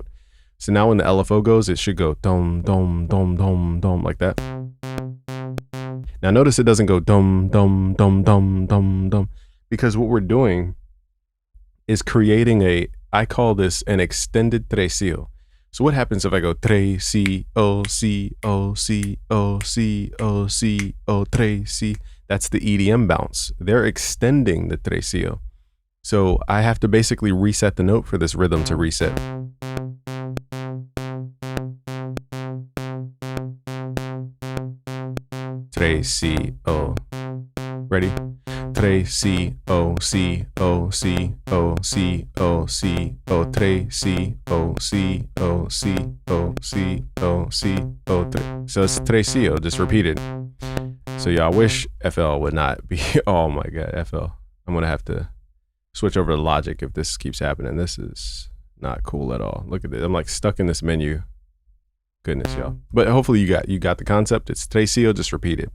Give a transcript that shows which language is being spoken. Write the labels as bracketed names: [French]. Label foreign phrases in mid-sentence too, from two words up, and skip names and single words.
[English] So now when the LFO goes, it should go dum, dum, dum, dum, dum, like that. Now notice it doesn't go dum, dum, dum, dum, dum, dum, because what we're doing is creating I call this an extended tresillo. So what happens if I go tre, si, o, si, o, si, o, si, o, si, o, tre, si? That's the EDM bounce. They're extending the tresillo. So I have to basically reset the note for this rhythm to reset. Tre, si, o. Ready? Tre, si, o, si, o, si, o, si, o, si, o, tre, si, o, si, o, si, o, si, o, si, o, tre. So it's tresillo, just repeated. So yeah, I wish FL would not be, oh my God, FL. I'm gonna have to switch over to Logic if this keeps happening. This is not cool at all. Look at this, I'm like stuck in this menu. Goodness, y'all. But hopefully you got the concept. It's tresillo, just repeated.